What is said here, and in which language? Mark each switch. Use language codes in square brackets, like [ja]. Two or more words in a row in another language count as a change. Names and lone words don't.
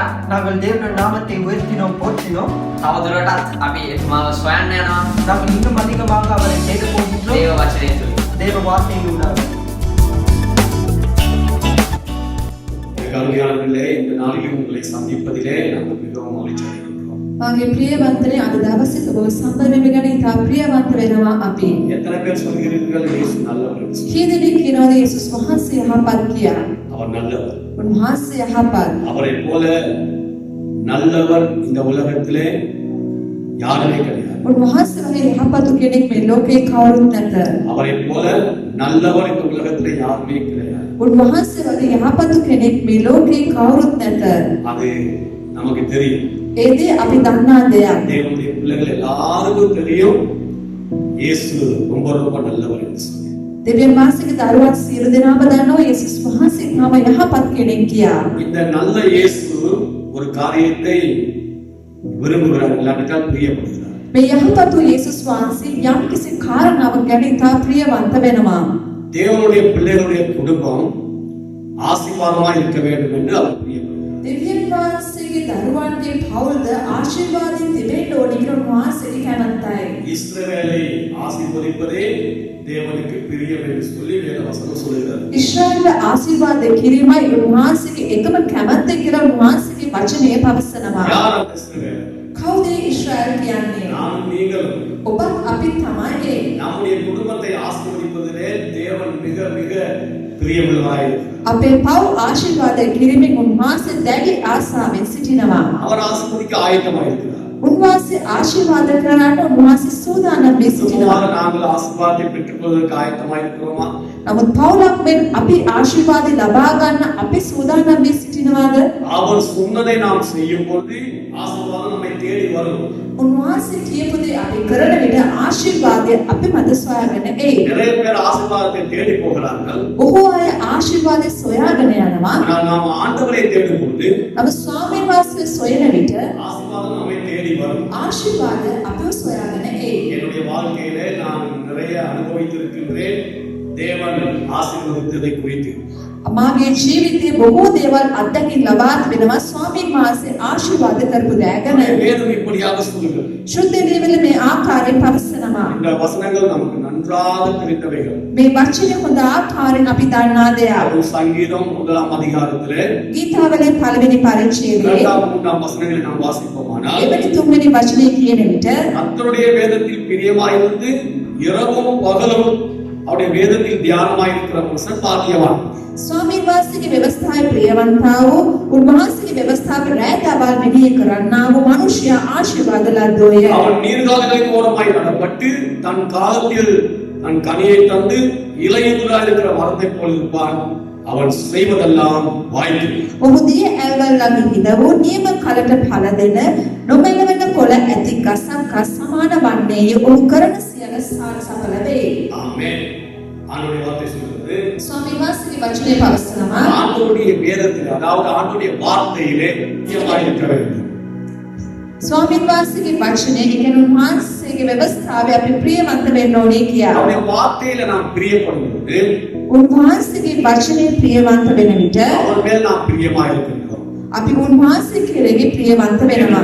[ta] நாங்கள் தேவனுடைய நாமத்தை உயர்த்தினோம் போற்றினோம். [si] තවදුරටත් අපි එතුමාව සොයන්න යනවා. [ta] நாங்கள் இன்னும் அதிகமாக அவரை தேட போகின்றோம். [si] දේව වචනය තුළ. [ta] தேவ வார்த்தையினூடாக. கல்வியாளர்களே, இந்த நாளில் உங்களை சந்திப்பதிலே நாங்கள் மிகவும் மகிழ்ச்சி அடைகின்றோம். [si] මගේ ප්‍රියවන්තනේ අද දවසේ ඔබ සම්බන්ධ වෙගෙන ඉතා ප්‍රියවන්ත වෙනවා අපි. [ta] எத்தனை பேர் சொல்கிறீர்கள் இயேசு நல்லவர்? [si] කී දෙනෙක් කියනවාද යේසුස් වහන්සේ යහපත් කියලා? [ta] அவர் நல்லவர். [si] උන්වහන්සේ යහපත්. [ta] அவரை போல நல்லவர் இந்த உலகத்திலே யாருமே கிடையாது. [si] උන්වහන්සේ වගේ යහපත් කෙනෙක් මේ ලෝකේ කවුරුත් නැත. [ta] அவரைப் போல நல்லவர் இந்த உலகத்திலே யாருமே கிடையாது. [si] උන්වහන්සේ වගේ යහපත් කෙනෙක් මේ ලෝකේ කවුරුත් නැත. [ta] அது நமக்கு தெரியும். [si] ඒ දේ අපි දන්නා දෙයක්. [ta] தேவனுடைய பிள்ளைகள் எல்லாருக்கும் தெரியும் இயேசு ரொம்ப ரொம்ப நல்லவர் என்று சொல்லி. [si] දෙවියන් වහන්සේගේ දරුවන් සියලු දෙනාම දන්නවා යේසුස් වහන්සේ තාම යහපත් කෙනෙක් කියා. [ta] இந்த நல்ல இயேசு ஒரு காரியத்தை விரும்புகிறார், இல்லாவிட்டால் பிரியப்படுகிறார். [si] මේ යහපත් යේසුස් වහන්සේ යම් කිසි කාරණාවක් ගැන ඉතා ප්‍රියවන්ත වෙනවා. [ta] தேவனுடைய பிள்ளைகளுடைய குடும்பம் ஆசீர்வாதமாக இருக்க வேண்டும் என்று அவர் பிரியப்படுகிறார். [si] දෙවියන් වහන්සේගේ දරුවන්ගේ පවුල්ද ආශිර්වාදයෙන් තිබෙන්න ඕනේ කියලා උන්වහන්සේගේ කැමැත්තයි. [ta] இஸ்ரவேலை ஆசீர்வதிப்பதே தேவனுக்கு பிரியம் என்று சொல்லி வேதவசனம் சொல்கிறது. [si] ඉස්රායේල ආශිර්වාද කිරීමයි උන්වහන්සේගේ එකම කැමැත්ත කියලා උන්වහන්සේගේ වචනය පවසනවා. [ta] யார் அந்த இஸ்ரவேல்? [si] කවුද ඉස්රායල් කියන්නේ? [ta] நாம் நீங்கள் [si] ඔබත් අපි තමයි. [ta] நம்முடைய குடும்பத்தை ஆசீர்வதிப்பதிலே தேவன் மிக மிக பிரியமுள்ளவராயிருக்கிறார். [si] අපේ පව් ආශිර්වාද කිරීමෙන් උන්වහන්සේ දැඩි ආසාවෙන් සිටිනවා. [ta] அவர் ஆசீர்வதிக்க ஆயத்தமாயிருக்கிறார். [si] උන්වහන්සේ ආශිර්වාද කරන්න උන්වහන්සේ සූදානම් වී සිටිනවා. [ta] சும்மா நாங்கள் ஆசீர்வாதத்தை பெற்றுக்கொள்வதற்கு ஆயத்தமாயிருக்கிறோமா? [si] නමුත් පවුලක් මෙන් අපි ආශිර්වාද ලබා ගන්න අපි සූදානම් වී සිටිනවාද? [ta] அவர் சொன்னதை நாம் செய்யும் பொழுது ஆசீர்வாதம் நம்மை தேடி வரும். [si] උන්වහන්සේ කියපු දේ අපි කරන විට ආශිර්වාදය අපි මත සොයාගෙන එයි. [ta] நிறைய பேர் ஆசீர்வாதத்தை தேடி போகிறார்கள். [si] බොහෝ අය ආශිර්වාදය සොයාගෙන යනවා. [ta] ஆனால் நாம் ஆண்டவரை தேடும் பொழுது [si] නමුත් ස්වාමීන් වහන්සේ සොයන විට [ta] ஆசீர்வாதம் நம்மை தேடி வரும். [si] ආශිර්වාද අපිව සොයාගෙන එයි. [ta] என்னுடைய வாழ்க்கையிலே நான் நிறைய அனுபவித்திருக்கின்றேன் தேவன் ஆசீர்வதித்ததை குறித்து. [si] මාගේ ජීවිතයේ බොහෝ දේවල් අත්දැකීම් ලබා තිබෙනවා ස්වාමීන් වහන්සේ ආශිර්වාද කරපු දෑ ගැන. [ta] வேதம் இப்படியாக சொல்லுகிறது. [si] ශුද්ධ දේවල මේ ආකාරයෙන් පවසනවා. [ta] இந்த வசனங்கள் நமக்கு நன்றாக தெரிந்தவைகள். [si] මේ වචනේ හොඳ ආකාරයෙන් අපි දන්නා දෙයක්. [ta] அது சங்கீதம் 1ஆம் அதிகாரத்திலே [si] ගීතාවලින් පළවෙනි පරිච්ඡේදයේ [ta] 2ஆம் 3ஆம் வசனங்களை நாம் வாசிப்போமானால் [si] එවැනි තුන්වෙනි වචනේ කියන විට [ta] கர்த்தருடைய வேதத்தில் பிரியமாயிருந்து இரவும் பகலும் அவருடைய வேதத்தில் தியானமாயிருக்கிற மனுஷன் பாக்கியவான். [si] ස්වාමීන් වහන්සේගේ ව්‍යවස්ථාවේ ප්‍රියවන්තා වූ උන්වහන්සේගේ ව්‍යවස්ථාවේ රැඳවල් මෙහි කරන්නා වූ මනුෂ්‍ය ආශිර්වාද ලද්දෝය. [ta] அவன் நீர்கால்களின் ஓரமாய் நடப்பட்டு தன் காலத்தில் தன் கனியை தந்து இலையுதிராய் இருக்கிற மரத்தைப் போல் இருப்பான். அவன் செய்வதெல்லாம் வாய்க்கும். [si] ඔහු දිය ඇල්වල් ළඟ හිඳ වූ නියම කලට ඵල දෙන නොමැලවෙන කොළ ඇති ගසක් සමාන වන්නේය. ඔහු කරන සියල්ල සාර සඵල වේ. [ta] ஆமென். ஆண்டவருடைய வார்த்தை சொல்கிறது [si] ස්වාමීන් වහන්සේගේ වචනේ පවසනවා [ta] ஆண்டவருடைய வேதத்தில் அதாவது ஆண்டவருடைய வார்த்தையிலே பிரியமாய் இருக்க வேண்டும். [si] ස්වාමීන් වහන්සේගේ වචනේ කියන උන්වහන්සේගේ ව්‍යවස්ථාවේ අපි ප්‍රියවන්ත වෙන්න ඕනේ කියා. [ta] அவருடைய வார்த்தையில நாம் பிரியப்படும் போது [si] උන්වහන්සේගේ වචනේ ප්‍රියවන්ත වෙන විට [ta] அவர் மேல் நாம் பிரியமாய் இருக்கின்றோம். [si] අපි උන්වහන්සේ කෙරෙහි ප්‍රියවන්ත වෙනවා.